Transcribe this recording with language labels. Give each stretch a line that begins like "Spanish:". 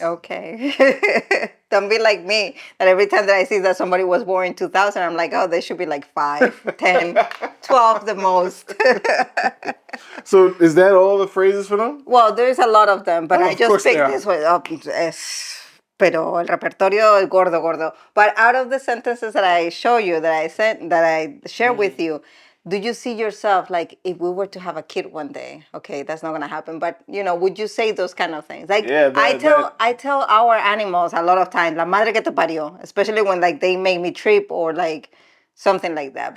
English: Okay. Don't be like me, that every time that I see that somebody was born in 2000, I'm like, oh, they should be like 5, 10, 12 the most. So is that all the phrases for them? Well, there's a lot of them, but I just picked this one up.
Spanish: Pero el repertorio es gordo.
English: But out of the sentences that I show you, that I share with you, do you see yourself like if we were to have a kid one day? Okay, that's not gonna happen. But would you say those kind of things? Like I tell our animals a lot of times,
Spanish: la madre que te parió,
English: especially when like they make me trip or like something like that.